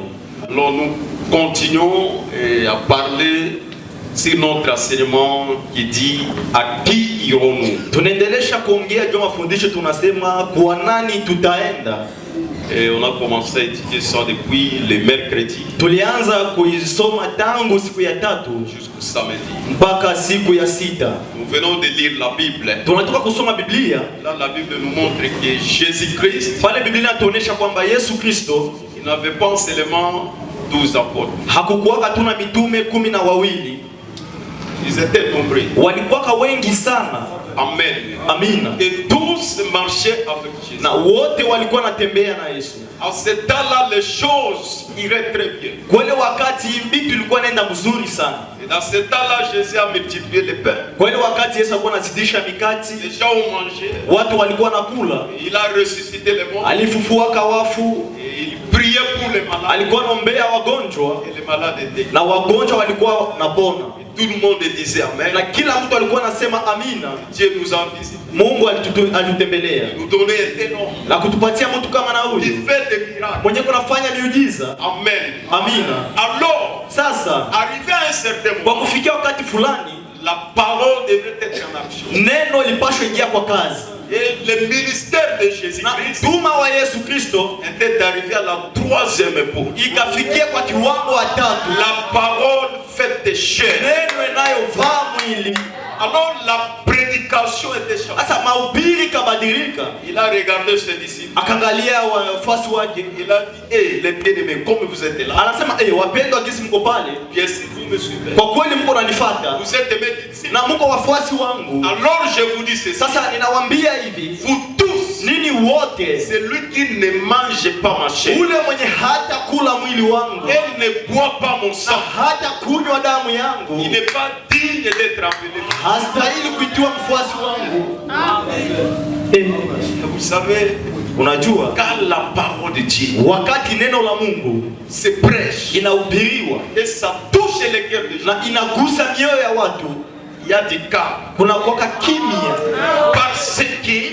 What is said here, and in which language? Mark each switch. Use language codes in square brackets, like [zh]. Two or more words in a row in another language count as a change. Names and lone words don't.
[fr] Alors nous continuons à parler sur notre enseignement qui dit à qui irons-nous. [sw] Tunaendelesha kuongea juu mafundisho, tunasema kwa nani tutaenda. [fr] Et on a commencé à étudier ça depuis le mercredi. [sw] Tulianza kuisoma tangu siku ya 3 [fr] jusqu'au samedi. [sw] Mpaka siku ya 6. [fr] Nous venons de lire la Bible. [sw] Tunatoka kusoma Biblia. [fr] Là la Bible nous montre que Jésus-Christ, [sw] pale Biblia inatuonesha kwamba Yesu Kristo, [fr] il n'avait pas seulement 12 apôtres. [sw] Hakukuwaka tuna mitume 12. [fr] Ils étaient nombreux. [sw] Walikuwaka wengi sana. [fr] Amen. [sw] Amina. [fr] Et tous marchaient avec Jésus. [sw] Na wote walikuwa natembea na Yesu. [fr] À ce temps-là, les choses iraient très bien. [sw] Kwele wakati vitu ilikuwa naenda mzuri sana. [fr] Et dans ce temps-là, Jésus a multiplié les pains. [sw] Kwele wakati Yesu alikuwa anazidisha mikati, [fr] Les gens ont mangé. [sw] watu walikuwa nakula. [fr] Il a ressuscité les morts. [sw] Alifufuaka wafu, [fr] Et il priait pour les malades. [sw] alikuwa anaombea wagonjwa [fr] Et les malades étaient. [sw] na wagonjwa walikuwa napona. [fr] Tout le monde disait Amen. [sw] Na kila mtu alikuwa anasema amina. [fr] Dieu nous a visités. [sw] Mungu alitutembelea [fr] Nous donnait un tel homme. [sw] na kutupatia mtu kama na [fr] Il [sw] huyu [fr] fait des miracles. [sw] mwenye kunafanya miujiza. [fr] Amen. [sw] Amina. [fr] Alors, [sw] Sasa [fr] arrivé à un certain [sw] kwa [fr] moment, [sw] kufikia wakati fulani [fr] la parole devrait être en action. [sw] neno lipashwe ingia kwa kazi. [fr] Et le ministère de [sw] Na [fr] Jésus-Christ [sw] mtuma wa Yesu Kristo [fr] était arrivé à la 3e époque. [sw] ikafikia kwa kiwango wa tatu, [fr] La parole faite chair. [sw] neno inayovaa mwili. [fr] Alors la prédication était changée. [sw] Sasa mahubiri kabadilika, [fr] Il a regardé ses disciples. [sw] akaangalia wafuasi wake, [fr] Il a dit, hé les bien-aimés, comme vous êtes là, [sw] anasema wapendwa, gisi mko pale, [fr] bien si vous me suivez, [sw] kwa kweli mko nanifuata [fr] vous êtes mes disciples. [sw] na mko wafuasi wangu. [fr] Alors je vous dis ceci, [sw] Sasa ninawaambia hivi, [fr] vous tous, [sw] nini wote, [fr] celui qui ne mange pas ma chair, [sw] ule mwenye hata kula mwili wangu [fr] et ne boit pas mon [sw] na [fr] sang, [sw] hata kunywa damu [fr] il [sw] yangu [fr] n'est pas digne d'être appelé. [sw] hastahili kuitiwa mfuasi wangu. [fr] Vous savez, [sw] Unajua, [fr] quand la parole de Dieu [sw] wakati neno la Mungu [fr] se prêche [sw] inahubiriwa [fr] et ça touche les cœurs des gens, [sw] na inagusa mioyo ya watu, [fr] il y a des cas. [sw] kuna kwaka kimya, [fr] Parce que